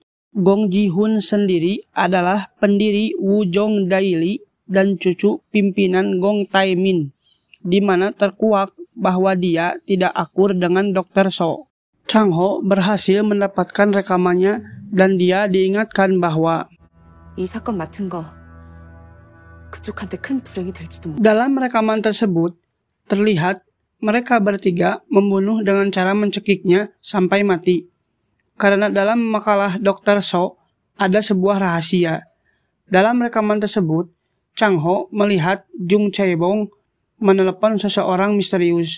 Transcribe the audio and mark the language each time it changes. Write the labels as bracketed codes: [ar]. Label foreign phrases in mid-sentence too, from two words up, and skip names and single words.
[id] Gong Ji-hun sendiri adalah pendiri Wujong Daily dan cucu pimpinan Gong Taemin, di mana terkuak bahwa dia tidak akur dengan Dr. So. Chang Ho berhasil mendapatkan rekamannya dan dia diingatkan bahwa [ko] 이 사건 맡은 거 그쪽한테 큰 불행이 될지도 모르. [id] dalam rekaman tersebut terlihat mereka bertiga membunuh dengan cara mencekiknya sampai mati. Karena dalam makalah Dr. So ada sebuah rahasia. Dalam rekaman tersebut, Chang Ho melihat Jung Chae-bong menelepon seseorang misterius.